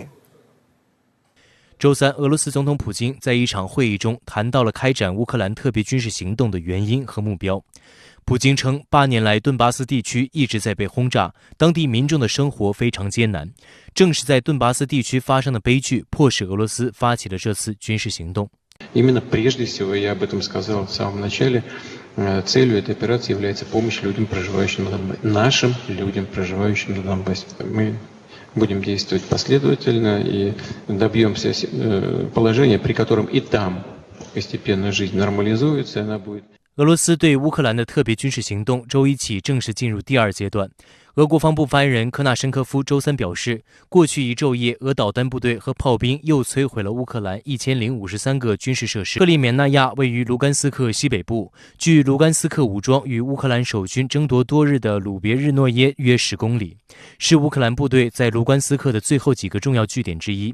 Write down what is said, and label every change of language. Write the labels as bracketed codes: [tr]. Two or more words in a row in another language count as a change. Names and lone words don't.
[zh] 周三，俄罗斯总统普京在一场会议中谈到了开展乌克兰特别军事行动的原因和目标。普京称，8年来顿巴斯地区一直在被轰炸，当地民众的生活非常艰难。正是在顿巴斯地区发生的悲剧，迫使俄罗斯发起了这次军事行动。 [ru] Именно прежде всего, я об этом сказал в самом начале, целью этой операции является помощь людям, проживающим на Донбассе, нашим людям, проживающим на Донбассе. Мы будем действовать последовательно и добьемся положения, при котором и там постепенно жизнь нормализуется, и она будет. [zh] 俄罗斯对乌克兰的特别军事行动周一起正式进入第2阶段。俄国防部发言人科纳申科夫周三表示，过去一昼夜，俄导弹部队和炮兵又摧毁了乌克兰1053个军事设施。克里缅纳亚位于卢甘斯克西北部，距卢甘斯克武装与乌克兰守军争夺多日的鲁别日诺耶约10公里，是乌克兰部队在卢甘斯克的最后几个重要据点之一。